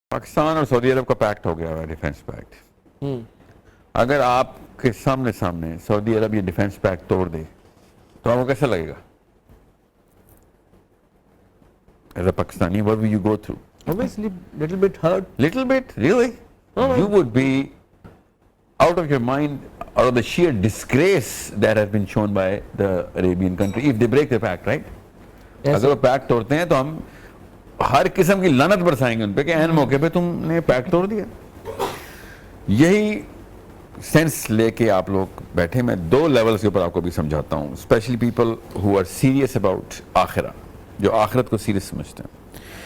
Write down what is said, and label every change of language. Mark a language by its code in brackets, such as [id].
[ur] پاکستان اور سعودی عرب کا پیکٹ ہو گیا ہے ڈیفینس پیکٹ. اگر آپ کے سامنے سعودی عرب یہ ڈیفینس پیکٹ توڑ دے تو آپ کو کیسا لگے گا؟ [en] As a Pakistani, what will you go through? Obviously, little bit hurt. Little bit? Really? You would be out of your mind out of the sheer disgrace that has been shown by the Arabian country if they break the pact, right? [ur] اگر وہ packet توڑتے ہیں تو ہم ہر قسم کی لعنت برسائیں گے ان پہ کہ این موقع پہ تم نے پیکٹ توڑ دیا. یہی سینس لے کے آپ لوگ بیٹھے. میں 2 لیولز کے اوپر آپ کو بھی سمجھاتا ہوں, [en] specially people who are serious about [ur] آخرہ, جو آخرت کو سیریس سمجھتے ہیں.